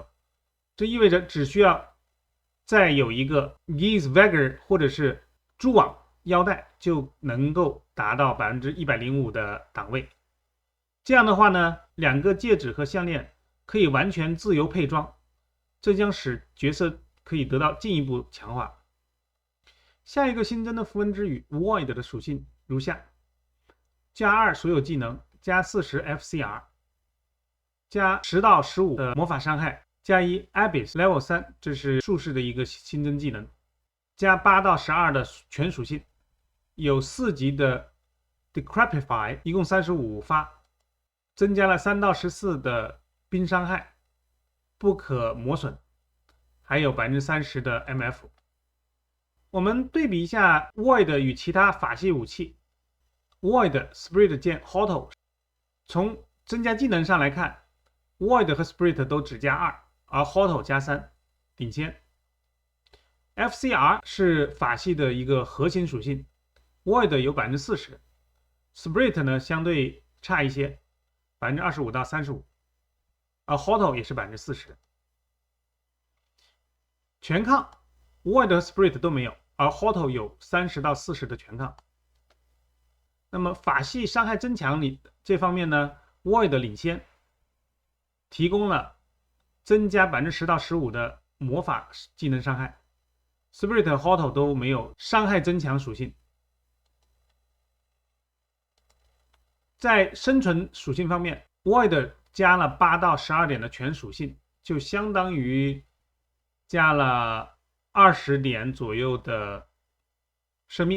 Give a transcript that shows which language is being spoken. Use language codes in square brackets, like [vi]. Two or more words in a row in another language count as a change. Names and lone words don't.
[zh] 這意味着只需要再有一個 Geese Vagger 或者是蛛網腰帶就能夠達到 105% 的檔位。這樣的話呢，2個戒指和項鏈可以完全自由配裝，這將使角色可以得到進一步強化。下一個新增的符文之語 Void 的屬性如下：加2所有技能，加40 FCR， 加10到15的魔法傷害，加1 Abyss Level 3，這是術士的一個新增技能，加8到12的全屬性，有4級的 Decrepify， 一共35發，增加了3到14的冰傷害，不可磨損，還有 30% 的 MF。我們對比一下 Void 與其他法系武器。 Void Spirit 劍 Hoto 從增加技能上來看， Void 和 Spirit 都只加2，而 Hoto 加3，領先。 FCR 是法系的一個核心屬性， Void 有 40%， Spirit 呢相對差一些， 25% 到 35%， 而 Hoto 也是 40%。全抗 Void 和 Spirit 都沒有，而 Hoto 有 30% 到 40% 的全抗。那麼法系傷害增強裡這方面呢， Void 領先，提供了增加 10% 到 15% 的魔法技能傷害， Spirit 和 Hoto 都沒有傷害增強屬性。在生存屬性方面， Void 加了8到12點的全屬性，就相當於加了20點左右的生命。